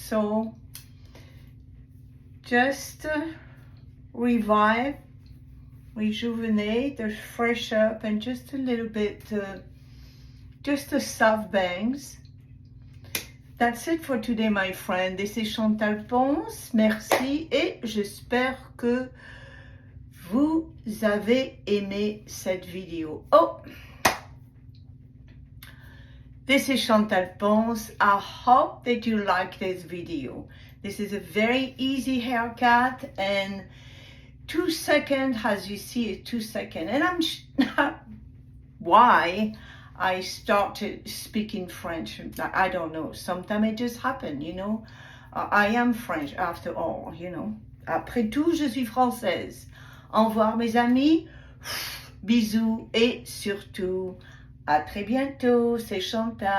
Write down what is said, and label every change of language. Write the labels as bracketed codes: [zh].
[en] So just revive, rejuvenate, or fresh up, and just a little bit, just a soft bangs. That's it for today, my friend. This is Chantal Pons. [fr] Merci et j'espère que vous avez aimé cette vidéo. Oh! [en] This is Chantal Pons. I hope that you like this video. This is a very easy haircut and 2 seconds, as you see it, 2 seconds. And I'm why I started speaking French. I don't know. Sometimes it just happened, you know. I am French after all, you know. [fr] Après tout, je suis française. Au revoir, mes amis. Bisous et surtout, à très bientôt. C'est Chantal.